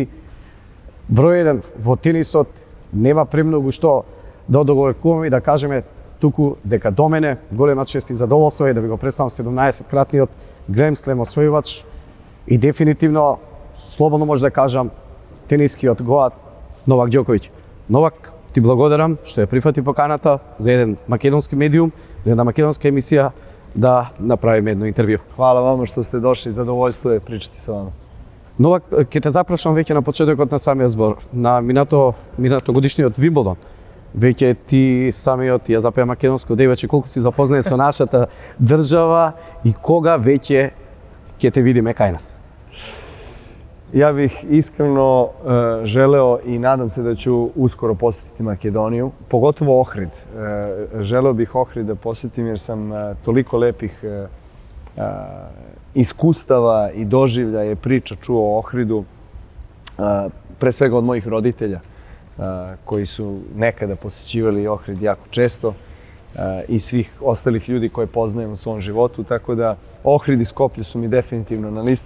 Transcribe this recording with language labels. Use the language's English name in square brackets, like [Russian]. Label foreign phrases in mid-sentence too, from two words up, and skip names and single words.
[Macedonian] Број 1 во тенисот, нема премногу што да одговаркуваме и да кажеме туку дека до мене голема чест и задоволство е да ви го представам 17-кратниот Грем Слем освојувач и дефинитивно, слободно може да кажам, тенискиот гоат Новак Џоковиќ. Новак, ти благодарам што ја прифати поканата за еден македонски медиум, за една македонска емисија da направиме едно интервју. [Serbian] Hvala vama što ste došli, zadovoljstvo je pričati sa vama. [Macedonian] Новак, ќе те запрашам веќе на почетокот на самиот збор, на минато годишниот Вимблдон. Веќе ти самиот ја запеа македонско девојче, колку си запознаен со нашата држава и кога веќе ќе те видиме кај нас? [Serbian] Ja bih iskreno želeo i nadam se da ću uskoro posjetiti Makedoniju, pogotovo Ohrid. Želeo bih Ohrid da posjetim jer sam toliko lepih iskustava i doživljaja i priča čuo o Ohridu, pre svega od mojih roditelja koji su nekada posjećivali Ohrid jako često i svih ostalih ljudi koje poznajem u svom životu, tako da Ohrid i Skoplje su mi definitivno na listi.